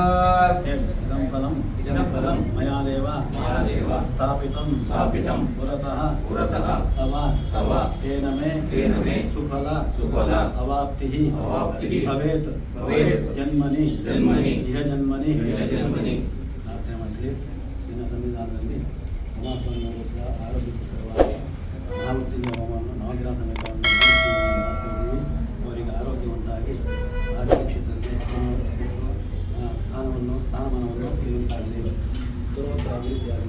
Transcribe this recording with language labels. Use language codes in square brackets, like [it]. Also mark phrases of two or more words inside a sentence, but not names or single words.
[sa] इदं फलं मया देव स्थापितं पुरतः तव तेन मे सुफल अवाप्तिः भवेत् जन्मनि इह जन्मनि [kn] ಪ್ರಾರ್ಥನೆ ಮಾಡಿ ದಿನ ಸಂವಿಧಾನದಲ್ಲಿ ಉಮಾಸ್ವಾಮಿಯವರ ಆರೋಗ್ಯಕರವಾದ ಮಹಾಮೃತ್ಯುಂಜಯ ಹೋಮವನ್ನು ನವಗ್ರಹ ಸಮೇತವನ್ನು ಮಾಡ್ತಿದ್ದೀವಿ. ಅವರಿಗೆ ಆರೋಗ್ಯವಂತಾಗಿ ಆರೋಗ್ಯ ಕ್ಷೇತ್ರದಲ್ಲಿ ಸ್ಥಾನಮಾನವನ್ನು ಪಡೆಯುವಂತಾಗಲಿ, ಉತ್ತರೋತ್ತರ ಅಭಿವೃದ್ಧಿಯಾಗಲಿ.